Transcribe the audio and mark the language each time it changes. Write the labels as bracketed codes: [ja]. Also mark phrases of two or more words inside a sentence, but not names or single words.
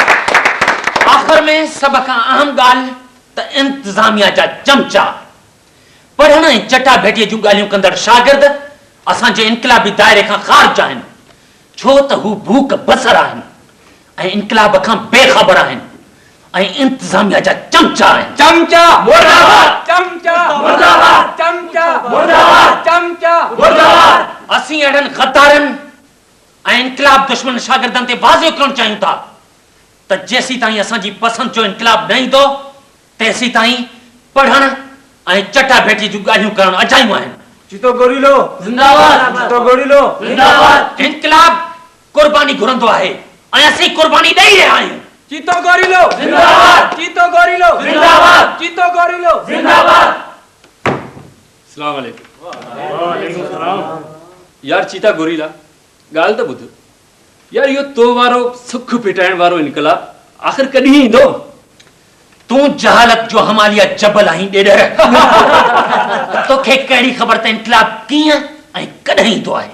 [sd] आख़िर में सभ खां अहम ॻाल्हि त इंतजामिया जा चमचा पढ़ण ऐं चटा भेटीअ जूं ॻाल्हियूं कंदड़ शागिर्द असांजे इनकलाबी दायरे खां ख़ारिज आहिनि, छो त हू भूख बसर आहिनि ऐं इनकलाब खां बेख़बर आहिनि ऐं इंतज़ामिया जा चमचा आहिनि। चमचा मुर्दाबाद, चमचा मुर्दाबाद, चमचा मुर्दाबाद, चमचा मुर्दाबाद। असीं अहिड़नि ग़द्दारनि ऐं इनकलाब दुश्मन शागिर्दनि ते वाज़ियो करणु चाहियूं था त जेसीं ताईं असांजी पसंदि जो इनकलाब न ईंदो तेसीं ताईं पढ़ण ऐं चटा भेटी जूं ॻाल्हियूं करणु अजायूं आहिनि। चीतो गोरीलो जिंदाबाद, चीतो गोरीलो जिंदाबाद। इनकलाब कुर्बानी घुरंदो आहे ऐं असीं कुर्बानी ॾेई रहिया आहियूं। चीतो गोरीलो जिंदाबाद, चीतो गोरीलो जिंदाबाद, चीतो गोरीलो जिंदाबाद। [ar] السلام عليكم. وعليكم السلام. [sd] यार चीता गोरीला ॻाल्हि त ॿुध यार, इहो तो वारो सुख पिटाइण वारो इनकलाब आख़िर कॾहिं ईंदो? तूं जहालत जो हमालिया जबल आहीं ॾेढर। तोखे कहिड़ी ख़बर त इनकलाब कीअं ऐं कॾहिं ईंदो आहे?